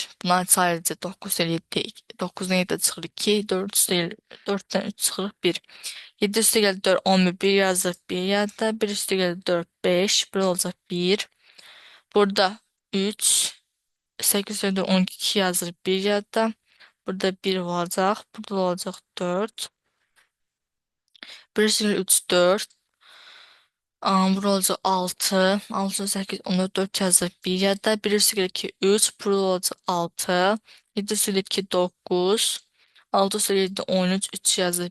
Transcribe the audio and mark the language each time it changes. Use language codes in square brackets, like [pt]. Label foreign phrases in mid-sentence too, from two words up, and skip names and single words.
[az] Bunlar sadəcə 9 ilə 7, 9-dan 7 çıxır 2. 4-dən 3 çıxır 1. 7 üstəgəl 4, 11, 1 yazıq 1 yadda. 1 üstəgəl 4, 5. Burada olacaq 1. Burada 3. 8 üstəgəl 4, 12 yazır 1 yadda. [tr] Burada bir olacak. Burada olacak 4. 1 3 4. Burada olacak 6. 6 8 14 4 yazır. 1 ya da 1 2 3. Burada olacak 6. [az] 7 2 9. 6 7 13 3 yazır.